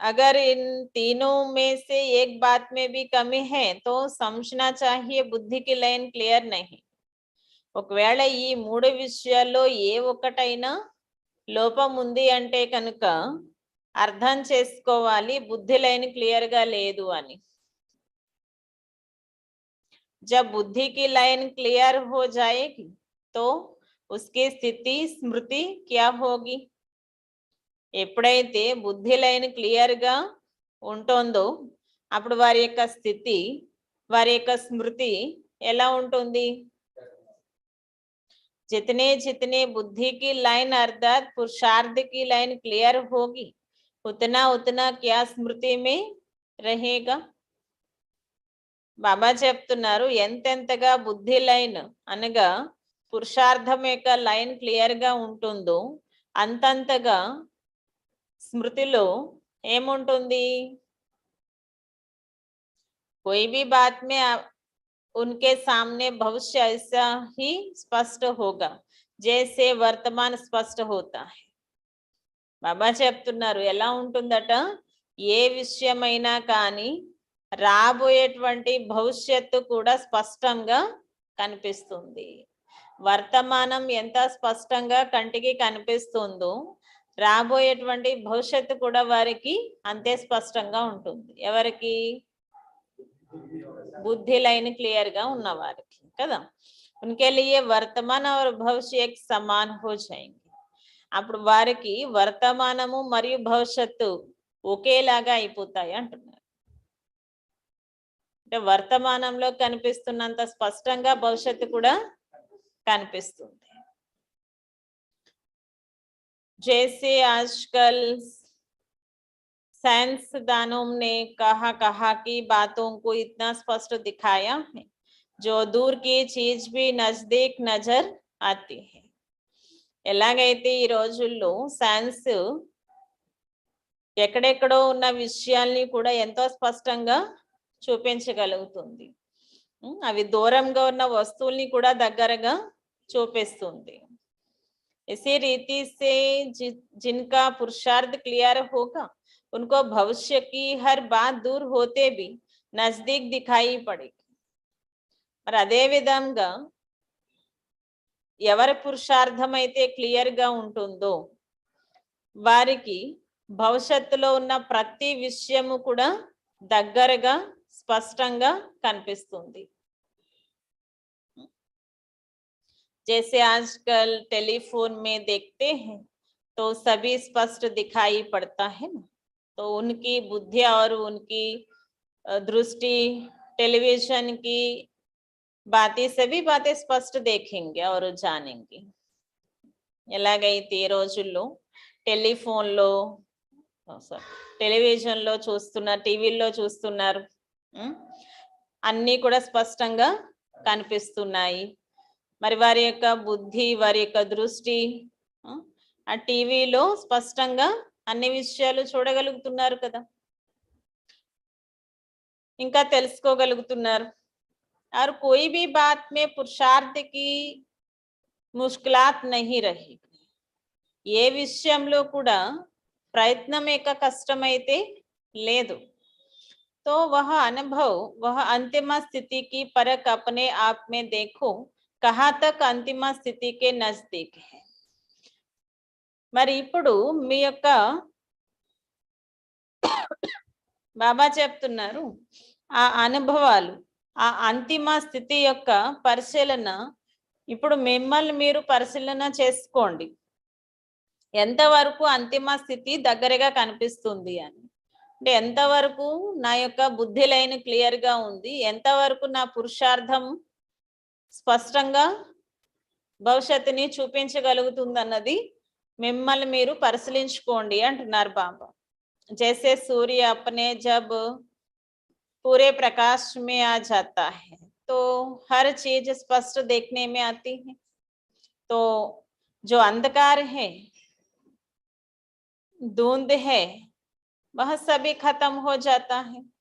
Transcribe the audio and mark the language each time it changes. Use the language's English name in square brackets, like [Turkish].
[Hindi] अगर इन तीनों में से एक बात में भी कमी है तो समझना चाहिए बुद्धि की लाइन क्लियर नहीं. [Telugu] ఒకవేళ ఈ మూడు విషయాల్లో ఏ ఒక్కటైనా లోపం ఉంది అంటే కనుక అర్థం చేసుకోవాలి, బుద్ధి లైన్ క్లియర్ గా లేదు అని. [Hindi] जब बुद्धि की लाइन क्लियर हो जाएगी तो उसकी स्थिति स्मृति क्या होगी. [Telugu] ఎప్పుడైతే బుద్ధి లైన్ క్లియర్ గా ఉంటుందో అప్పుడు వారి యొక్క స్థితి, వారి యొక్క స్మృతి ఎలా ఉంటుంది. [Hindi] जितने जितने बुद्धि की लाइन अर्थात पुरुषार्थ की लाइन क्लियर होगी उतना उतना क्या स्मृति में रहेगा. [Telugu] బాబా చెప్తున్నారు ఎంతెంతగా బుద్ధి లైన్ అనగా పురుషార్థం యొక్క లైన్ క్లియర్ గా ఉంటుందో అంతంతగా స్మృతిలో ఏముంటుంది? [Hindi] कोई भी बात में उनके सामने भविष्य ऐसा ही स्पष्ट होगा जैसे वर्तमान स्पष्ट होता है. [Telugu] బాబా చెప్తున్నారు ఎలా ఉంటుందట, ఏ విషయమైనా కానీ రాబోయేటువంటి భవిష్యత్తు కూడా స్పష్టంగా కనిపిస్తుంది. వర్తమానం ఎంత స్పష్టంగా కంటికి కనిపిస్తుందో రాబోయేటువంటి భవిష్యత్తు కూడా వారికి అంతే స్పష్టంగా ఉంటుంది. ఎవరికి? [Hindi] बुद्धि लाइन क्लियर [Telugu] గా ఉన్న వారికి కదా. [Hindi] उनके लिए वर्तमान और भविष्य एक समान हो जाएंगे. [Telugu] అప్పుడు వారికి వర్తమానము మరియు భవిష్యత్తు ఒకేలాగా అయిపోతాయి అంటున్నారు. అంటే వర్తమానంలో కనిపిస్తున్నంత స్పష్టంగా భవిష్యత్తు కూడా కనిపిస్తుంది. [Hindi] जैसे आजकल साइंसदानों ने कहा कि बातों को इतना स्पष्ट दिखाया है जो दूर की चीज भी नजदीक नजर आती है. [Telugu] ఎలాగైతే ఈ రోజుల్లో సైన్స్ ఎక్కడెక్కడో ఉన్న విషయాల్ని కూడా ఎంతో స్పష్టంగా చూపించగలుగుతుంది. అవి దూరంగా ఉన్న వస్తువుల్ని కూడా దగ్గరగా చూపిస్తుంది. [Hindi] इसी रीति से जिनका पुरुषार्थ क्लियर होगा उनको भविष्य की हर बात दूर होते भी नजदीक दिखाई पड़ेगी. [Telugu] మరి అదే విధంగా ఎవరి పురుషార్థం అయితే క్లియర్ గా ఉంటుందో వారికి భవిష్యత్తులో ఉన్న ప్రతి విషయము కూడా దగ్గరగా స్పష్టంగా కనిపిస్తుంది. [Hindi] जैसे आजकल टेलीफोन में देखते हैं तो सभी स्पष्ट दिखाई पड़ता है ना. तो उनकी बुद्धि और उनकी दृष्टि टेलीविजन की बातें सभी बातें स्पष्ट देखेंगे और जानेंगे. [Telugu] ఎలాగైతే ఈ రోజుల్లో టెలిఫోన్లో టెలివిజన్లో చూస్తున్నారు, టీవీల్లో చూస్తున్నారు, అన్నీ కూడా స్పష్టంగా కనిపిస్తున్నాయి. మరి వారి యొక్క బుద్ధి, వారి యొక్క దృష్టి ఆ టీవీలో స్పష్టంగా అన్ని విషయాలు చూడగలుగుతున్నారు కదా, ఇంకా తెలుసుకోగలుగుతున్నారు. [Hindi] और कोई भी बात में पुरुषार्थ की मुश्किलात नहीं रहेगी. [Telugu] ఏ విషయంలో కూడా ప్రయత్నం యొక్క కష్టమైతే లేదు. [Hindi] तो वह अनुभव, वह अंतिम स्थिति की परख अपने आप में देखो कहाँ तक अंतिम स्थिति के नजदीक है. [Telugu] మరి ఇప్పుడు మీ యొక్క బాబా చెప్తున్నారు ఆ అనుభవాలు, ఆ అంతిమ స్థితి యొక్క పరిశీలన ఇప్పుడు మిమ్మల్ని మీరు పరిశీలన చేసుకోండి. ఎంతవరకు అంతిమ స్థితి దగ్గరగా కనిపిస్తుంది అని. అంటే ఎంతవరకు నా యొక్క బుద్ధి లైన్ క్లియర్ గా ఉంది, ఎంతవరకు నా పురుషార్థం స్పష్టంగా భవిష్యత్తుని చూపించగలుగుతుంది అన్నది మిమ్మల్ని మీరు పరిశీలించుకోండి అంటున్నారు బాబా. [Hindi] जैसे सूर्य अपने जब पूरे प्रकाश में आ जाता है तो हर चीज स्पष्ट देखने में आती है. तो जो अंधकार है, धुंध है, वह सभी खत्म हो जाता है.